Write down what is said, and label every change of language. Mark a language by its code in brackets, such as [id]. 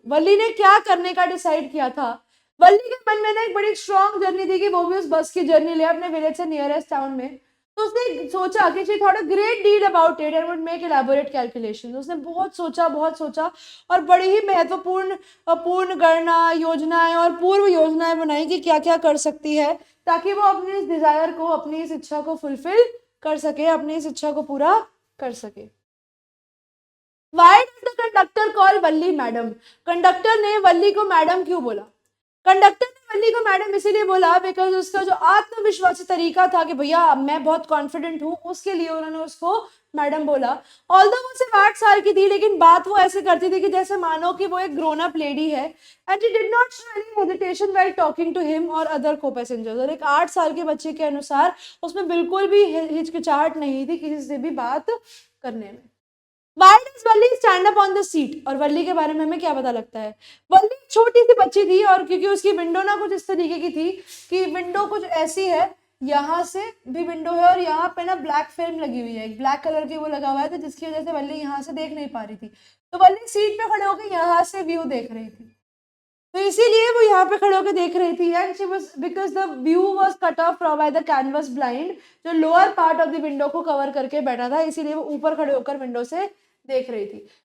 [hi] वल्ली ने क्या करने का डिसाइड किया था? वल्ली के मन में ना एक बड़ी स्ट्रॉन्ग जर्नी थी कि वो भी उस बस की जर्नी ले अपने विलेज से नियरेस्ट टाउन में। तो उसने सोचा कि [en] she thought a great deal about it and would make elaborate calculations. [hi] उसने बहुत सोचा और बड़ी ही महत्वपूर्ण पूर्ण गणना योजनाएं और पूर्व योजनाएं बनाई कि क्या क्या कर सकती है ताकि वो अपनी इस डिजायर को अपनी इस इच्छा को फुलफिल कर सके, अपनी इस इच्छा को पूरा कर सके। [en] Why did the conductor call Valli madam? [hi] Conductor ने वल्ली को मैडम क्यों बोला? कंडक्टर ने वल्ली को मैडम इसीलिए बोला बिकॉज उसका जो आत्मविश्वासी तरीका था कि भैया मैं बहुत कॉन्फिडेंट हूँ, उसके लिए उन्होंने उसको मैडम बोला। ऑल्दो वो सिर्फ 8 साल की थी लेकिन बात वो ऐसे करती थी कि जैसे मानो कि वो एक ग्रोन अप लेडी है [en] and she did not show any hesitation while talking to him [hi] और अदर को पैसेंजर्स। और एक 8 साल के बच्चे के अनुसार उसमें बिल्कुल भी हिचकिचाहट नहीं थी किसी से भी बात करने में। [en] Why does Valli stand up on the seat? [hi] और वल्ली के बारे में हमें क्या पता लगता है? वल्ली छोटी सी बच्ची थी और क्योंकि उसकी विंडो ना कुछ इस तरीके की थी कि विंडो कुछ ऐसी है, यहाँ से भी विंडो है और यहाँ पे ना ब्लैक फिल्म लगी हुई है, एक ब्लैक कलर की वो लगा हुआ है, तो जिसकी वजह से वल्ली यहाँ से देख नहीं पा रही थी। तो वल्ली सीट पे खड़े होकर यहाँ से व्यू देख रही थी, तो इसीलिए वो यहाँ पे खड़े होकर देख रही थी [en] and she was because the view was cut off by the canvas blind [hi] जो [en] lower part of the window [hi] को कवर करके बैठा था, इसीलिए वो ऊपर खड़े होकर विंडो से देख रही थी।